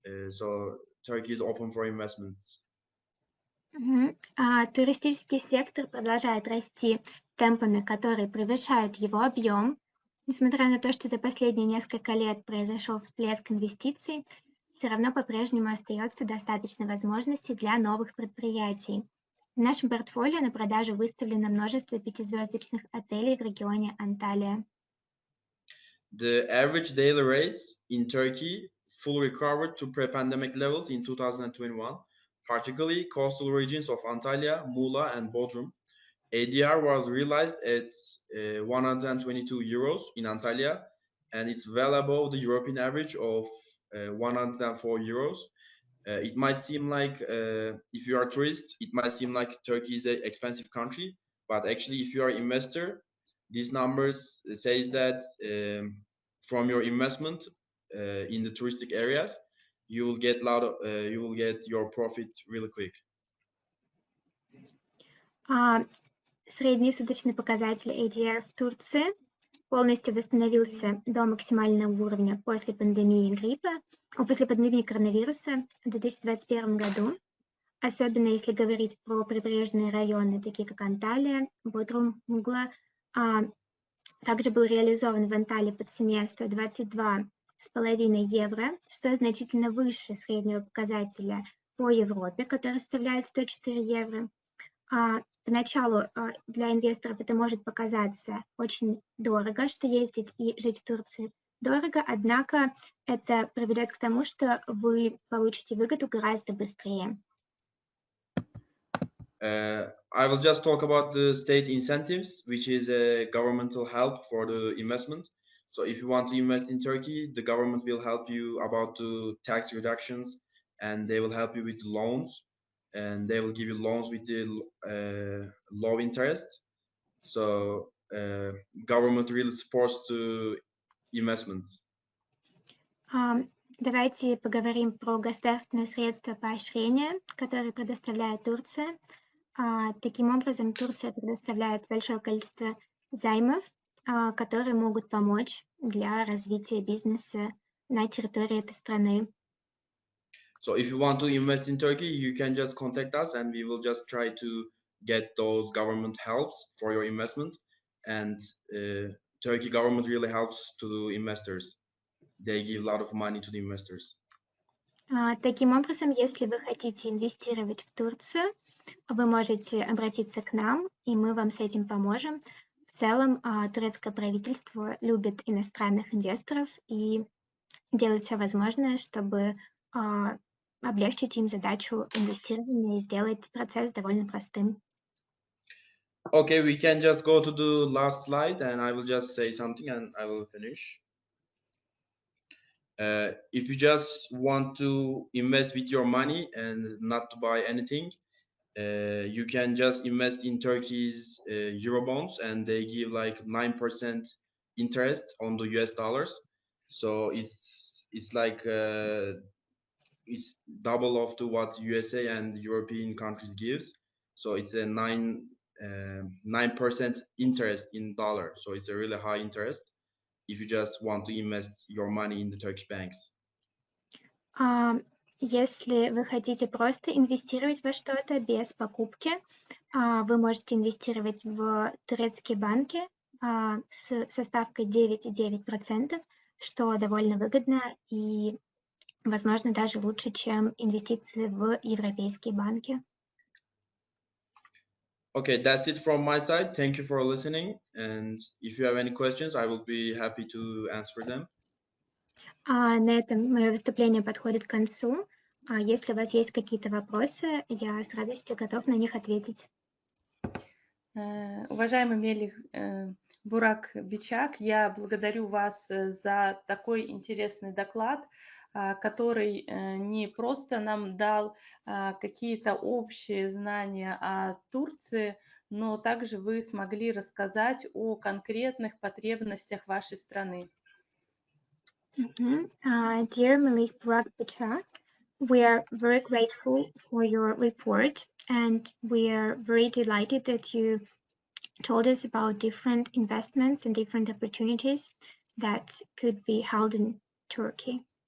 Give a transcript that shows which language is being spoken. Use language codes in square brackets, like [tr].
[en] So Turkey is open for investments. [ru] Туристический сектор продолжает расти темпами, которые превышают его объем. Несмотря на то, что за последние несколько лет произошел всплеск инвестиций, все равно по-прежнему остается достаточно возможностей для новых предприятий. В нашем портфолио на продажу выставлено множество пятизвездочных отелей в регионе Анталия. [en] The average daily rates in Turkey fully recovered to pre-pandemic levels in 2021, particularly coastal regions of Antalya, Muğla, and Bodrum. ADR was realized at 122 euros in Antalya, and it's well above the European average of 104 euros. It might seem like, if you are a tourist, it might seem like Turkey is an expensive country, but actually, if you are an investor, these numbers says that from your investment in the touristic areas, you will get your profit really quick. [ru] Средний суточный показатель ADR в Турции полностью восстановился до максимального уровня после пандемии коронавируса в 2021 году, особенно если говорить про прибрежные районы, такие как Анталия, Бодрум, Мугла. Также был реализован в Анталии по цене 122,5 евро, что значительно выше среднего показателя по Европе, который составляет 104 евро. Поначалу для инвесторов это может показаться очень дорого, что ездить и жить в Турции дорого, однако это приведет к тому, что вы получите выгоду гораздо быстрее. [en] I will just talk about the state incentives, which is a governmental help for the investment. So if you want to invest in Turkey, the government will help you about the tax reductions, and they will help you with the loans, and they will give you loans with the low interest. So government really supports the investments. [ru] Давайте поговорим про государственные средства поощрения, которые предоставляет Турция. Таким образом, Турция предоставляет большое количество займов, которые могут помочь для развития бизнеса на территории этой страны. [en] So if you want to invest in Turkey, you can just contact us and we will just try to get those government helps for your investment. And Turkey government really helps to the investors. They give a lot of money to the investors. [ru] Таким образом, если вы хотите инвестировать в Турцию, вы можете обратиться к нам, и мы вам с этим поможем. В целом, турецкое правительство любит иностранных инвесторов и делает все возможное, чтобы облегчить им задачу инвестирования и сделать процесс довольно простым. [en] Okay, we can just go to the last slide and I will just say something and I will finish. If you just want to invest with your money and not to buy anything, you can just invest in Turkey's Eurobonds, and they give like 9% interest on the US dollars. So it's like it's double of to what USA and European countries gives. So it's a 9% interest in dollar. So it's a really high interest if you just want to invest your money in the Turkish banks. [ru] Если вы хотите просто инвестировать во что-то без покупки, вы можете инвестировать в турецкие банки со ставкой 9,9%, что довольно выгодно и, возможно, даже лучше, чем инвестиции в европейские банки. [en] Okay, that's it from my side. Thank you for listening. And if you have any questions, I will be happy to answer them. [ru] На этом мое выступление подходит к концу. Если у вас есть какие-то вопросы, я с радостью готов на них ответить. Уважаемый Мелих Бурак Бичак, я благодарю вас за такой интересный доклад, который не просто нам дал какие-то общие знания о Турции, но также вы смогли рассказать о конкретных потребностях вашей страны. [en] Dear Malik Burak Bachak, we are very grateful for your report, and we are very delighted that you told us about different investments and different opportunities that could be held in Turkey.